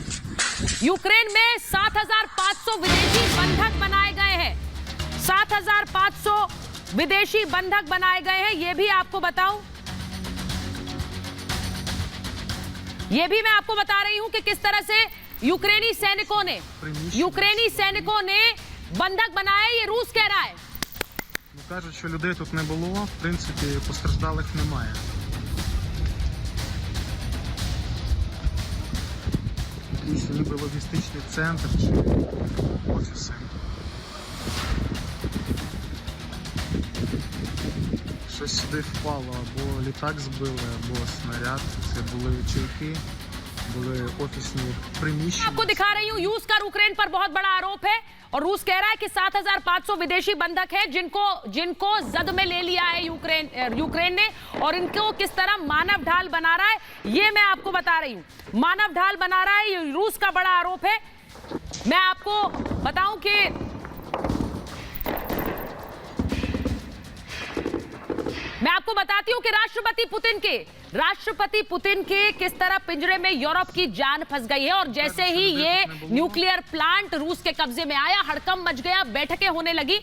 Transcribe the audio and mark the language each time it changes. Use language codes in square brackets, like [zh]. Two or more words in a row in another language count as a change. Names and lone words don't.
[hi] यूक्रेन में 7,500 विदेशी बंधक बनाए गए हैं, 7,500 विदेशी बंधक बनाए गए हैं। यह भी आपको बताऊं, यह भी मैं आपको बता रही हूं कि किस तरह से यूक्रेनी सैनिकों ने बंधक बनाए, ये रूस कह रहा है। [uk] Кажуть, що людей тут не було, в принципі, постраждалих немає. Якийсь ніби логістичний центр чи офіси. Щось сюди впало, або літак збили, або снаряд. Це були чайки, були офісні приміщення. [hi] आपको दिखा रही हूं, रूस का यूक्रेन पर बहुत बड़ा आरोप है और रूस कह रहा है कि 7,500 विदेशी बंधक हैं जिनको जद में ले लिया है यूक्रेन ने, और इनको किस तरह मानव ढाल बना रहा है ये मैं आपको बता रही हूं। मानव ढाल बना रहा है, ये रूस का बड़ा आरोप है। मैं आपको बताऊं कि मैं आपको बताती हूं कि राष्ट्रपति पुतिन के किस तरह पिंजरे में यूरोप की जान फंस गई है, और जैसे ही ये [en] nuclear plant [hi] रूस के कब्जे में आया, हड़कंप मच गया, बैठकें होने लगी।